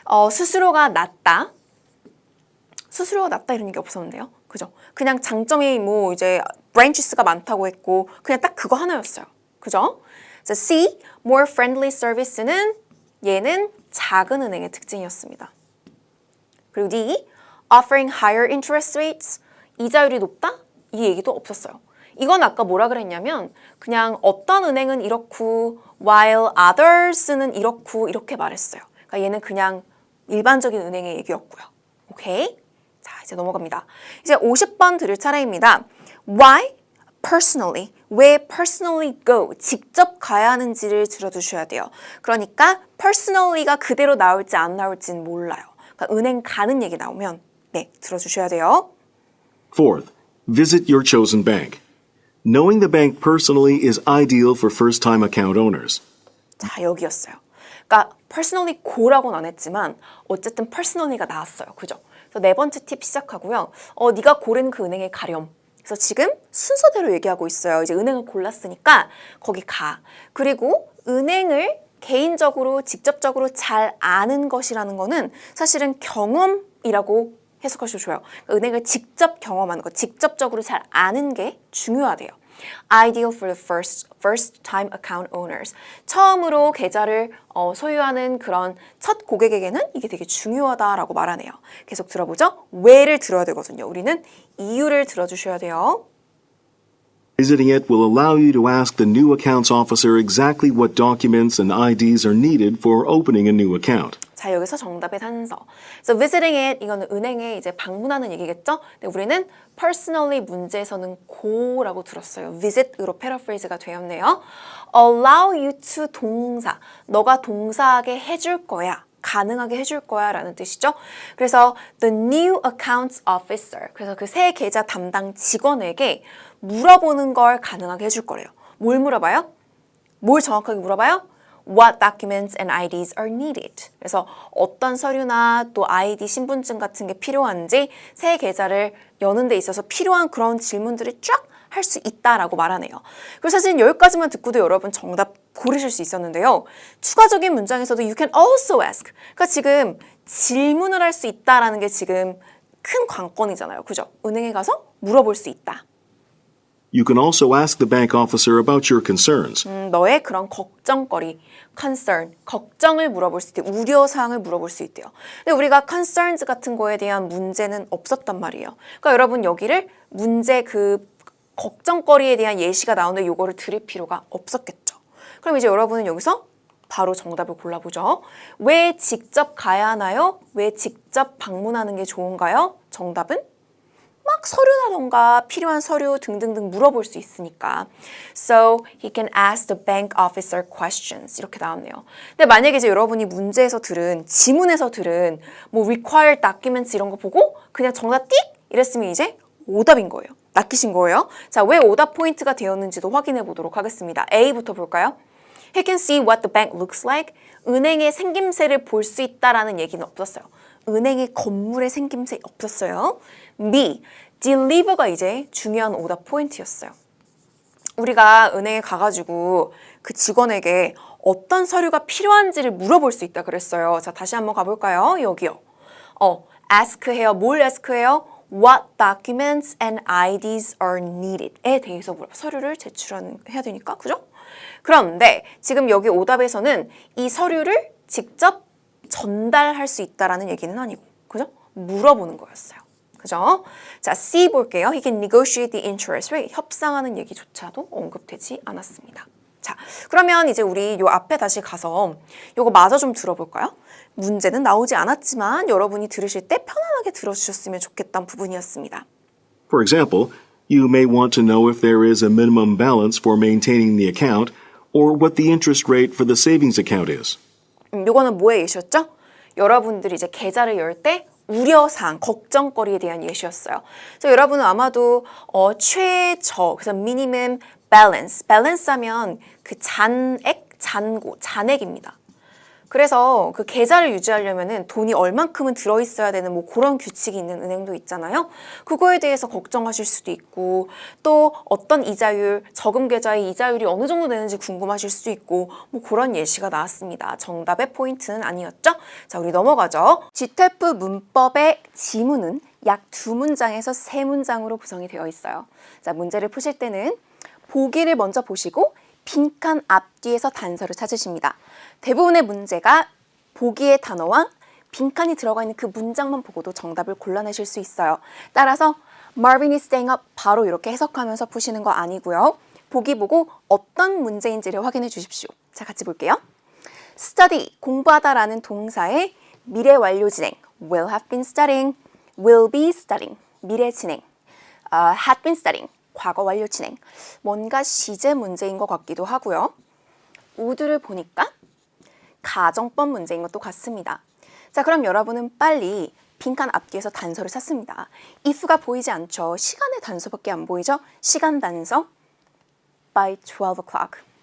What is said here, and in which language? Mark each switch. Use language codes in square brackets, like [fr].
[ko] 스스로가 낫다. 스스로가 낫다 이런 얘기 없었는데요. 그죠? 그냥 장점이 뭐 이제 branches가 많다고 했고 그냥 딱 그거 하나였어요. 그죠? 자, C, [en] more friendly service [ko] 는 얘는 작은 은행의 특징이었습니다. 그리고 D, [en] offering higher interest rates, [ko] 이자율이 높다? 이 얘기도 없었어요. 이건 아까 뭐라 그랬냐면 그냥 어떤 은행은 이렇고 [en] while others [ko] 는 이렇고 이렇게 말했어요. 그러니까 얘는 그냥 일반적인 은행의 얘기였고요. 오케이? 자, 이제 넘어갑니다. 이제 50번 들을 차례입니다. [en] Why? Personally. [ko] 왜 [en] personally go? [ko] 직접 가야 하는지를 들어두셔야 돼요. 그러니까 personally가 그대로 나올지 안 나올지는 몰라요. 그러니까 은행 가는 얘기 나오면 네, 들어주셔야 돼요. [en] Fourth, visit your chosen bank. Knowing the bank personally is ideal for first-time account owners. [ko] 자, 여기였어요. 그러니까 personally go라고는 안 했지만 어쨌든 personally가 나왔어요. 그죠? 그래서 네 번째 팁 시작하고요. 네가 고른 그 은행에 가렴. 그래서 지금 순서대로 얘기하고 있어요. 이제 은행을 골랐으니까 거기 가. 그리고 은행을 개인적으로 직접적으로 잘 아는 것이라는 거는 사실은 경험이라고 해석하셔도 좋아요. 은행을 직접 경험하는 것, 직접적으로 잘 아는 게 중요하대요. [en] Ideal for the first time account owners. [ko] 처음으로 계좌를 소유하는 그런 첫 고객에게는 이게 되게 중요하다라고 말하네요. 계속 들어보죠. 왜를 들어야 되거든요. 우리는 이유를 들어주셔야 돼요. [en] Visiting it will allow you to ask the new accounts officer exactly what documents and IDs are needed for opening a new account. [ko] 자, 여기서 정답의 단서. [en] So visiting it, [ko] 이거는 은행에 이제 방문하는 얘기겠죠? 근데 우리는 personally 문제에서는 go라고 들었어요. visit으로 패러프레이즈가 되었네요. [en] allow you to 동사. [ko] 너가 동사하게 해줄 거야. 가능하게 해줄 거야 라는 뜻이죠. 그래서 [en] the new accounts officer. [ko] 그래서 그 새 계좌 담당 직원에게 물어보는 걸 가능하게 해줄 거래요. 뭘 물어봐요? 뭘 정확하게 물어봐요? [en] What documents and IDs are needed. [ko] 그래서 어떤 서류나 또 아이디, 신분증 같은 게 필요한지 새 계좌를 여는 데 있어서 필요한 그런 질문들을 쫙 할 수 있다라고 말하네요. 그리고 사실 여기까지만 듣고도 여러분 정답 고르실 수 있었는데요. 추가적인 문장에서도 [en] you can also ask. [ko] 그러니까 지금 질문을 할 수 있다라는 게 지금 큰 관건이잖아요. 그죠? 은행에 가서 물어볼 수 있다. [en] You can also ask the bank officer about your concerns. [ko] 너의 그런 걱정거리, concern, 걱정을 물어볼 수 있대요. 우려사항을 물어볼 수 있대요. 근데 우리가 concerns 같은 거에 대한 문제는 없었단 말이에요. 그러니까 여러분 여기를 문제 그 걱정거리에 대한 예시가 나오는데 요거를 들을 필요가 없었겠죠. 그럼 이제 여러분은 여기서 바로 정답을 골라보죠. 왜 직접 가야 하나요? 왜 직접 방문하는 게 좋은가요? 정답은 막 서류라던가 필요한 서류 등등등 물어볼 수 있으니까. [en] So he can ask the bank officer questions. [ko] 이렇게 나왔네요. 근데 만약에 이제 여러분이 문제에서 들은, 지문에서 들은 뭐 [en] required documents [ko] 이런 거 보고 그냥 정답 띡! 이랬으면 이제 오답인 거예요. 낚이신 거예요. 자, 왜 오답 포인트가 되었는지도 확인해 보도록 하겠습니다. A부터 볼까요? [en] He can see what the bank looks like. [ko] 은행의 생김새를 볼 수 있다라는 얘기는 없었어요. 은행의 건물의 생김새 없었어요. B, deliver가 이제 중요한 오답 포인트였어요. 우리가 은행에 가가지고 그 직원에게 어떤 서류가 필요한지를 물어볼 수 있다 그랬어요. 자, 다시 한번 가볼까요? 여기요. ask 해요. 뭘 ask 해요? [en] What documents and IDs are needed [ko] 에 대해서 서류를 제출해야 되니까, 그죠? 그런데 지금 여기 오답에서는 이 서류를 직접 전달할 수 있다라는 얘기는 아니고, 그죠? 물어보는 거였어요. 그죠? 자, C 볼게요. [en] He can negotiate the interest rate. [ko] 협상하는 얘기조차도 언급되지 않았습니다. 자, 그러면 이제 우리 요 앞에 다시 가서 요거 마저 좀 들어볼까요? 문제는 나오지 않았지만 여러분이 들으실 때 편안하게 들어주셨으면 좋겠다는 부분이었습니다. [en] For example, you may want to know if there is a minimum balance for maintaining the account or what the interest rate for the savings account is. [ko] 요거는 뭐의 예시였죠? 여러분들이 이제 계좌를 열 때 우려사항, 걱정거리에 대한 예시였어요. 그래서 여러분은 아마도 최저, 그래서 minimum balance, balance 하면 그 잔액, 잔고, 잔액입니다. 그래서 그 계좌를 유지하려면은 돈이 얼만큼은 들어있어야 되는 뭐 그런 규칙이 있는 은행도 있잖아요. 그거에 대해서 걱정하실 수도 있고, 또 어떤 이자율, 저금 계좌의 이자율이 어느 정도 되는지 궁금하실 수도 있고, 뭐 그런 예시가 나왔습니다. 정답의 포인트는 아니었죠? 자, 우리 넘어가죠. GTEP 문법의 지문은 약 2문장에서 3문장으로 구성이 되어 있어요. 자, 문제를 푸실 때는 보기를 먼저 보시고 빈칸 앞뒤에서 단서를 찾으십니다. 대부분의 문제가 보기의 단어와 빈칸이 들어가 있는 그 문장만 보고도 정답을 골라내실 수 있어요. 따라서 [en] Marvin is staying up [ko] 바로 이렇게 해석하면서 푸시는 거 아니고요. 보기 보고 어떤 문제인지를 확인해 주십시오. 자, 같이 볼게요. [en] Study, [ko] 공부하다라는 동사의 미래 완료 진행 [en] will have been studying, will be studying, [ko] 미래 진행 [en] had been studying, [ko] 과거 완료 진행. 뭔가 시제 문제인 것 같기도 하고요. would를 보니까 가정법 문제인 것도 같습니다. 자, 그럼 여러분은 빨리 빈칸 앞뒤에서 단서를 찾습니다. if가 보이지 않죠? 시간의 단서밖에 안 보이죠? 시간 단서 [en] by 12 o'clock.